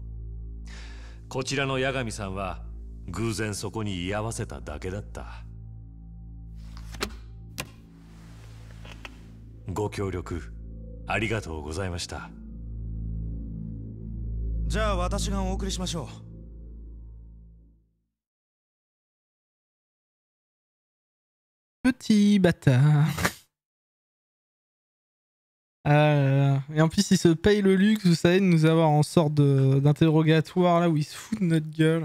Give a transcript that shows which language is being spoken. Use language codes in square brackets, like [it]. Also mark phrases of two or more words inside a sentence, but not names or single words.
[ja] こちらの八神さんは偶然そこに居合わせただけだった。ご協力ありがとうございました。じゃあ私がお送りしましょう。 [fr] Petit bâtard. Et en plus, il se paye le luxe, vous savez, de nous avoir en sorte d'interrogatoire là où il se fout de notre gueule.